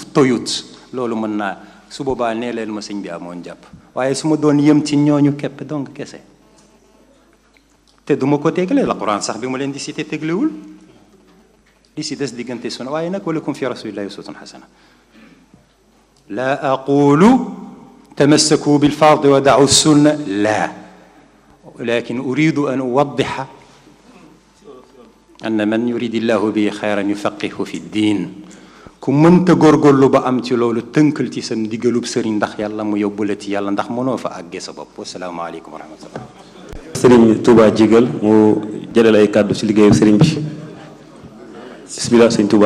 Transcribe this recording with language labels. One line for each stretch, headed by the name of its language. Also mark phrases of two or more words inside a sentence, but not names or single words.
Wolof: toyut loolu mën naa su boobaa nee leen ma sëñ bi amoon jàpp waaye su ma doon yëm ci ñooñu képp donc kese te du ma ko tegle la Quran sax bi ma leen di cité teglewul li si des diggante sunna waaye nag
Arabic: ولكم في رسول الله أسوة حسنة لا أقول تمسكوا بالفرض ودعوا السنة لا ولكن أريد أن أوضحها أن من يرد الله به خيرا يفقهه في الدين
Wolof: ku mënta góorgóorlu ba am ci loolu tënkal ci sa ndigalub sëriñ ndax yàlla mu yóbbu la ci yàlla ndax mënoo fa àggee sa bopp
Arabic: والسلام عليكم ورحمة الله.
Wolof: sëriñ Touba Jigal mu jëlal ay kàddu ci liggéeyu sëriñ bi bismillah sëriñ Touba.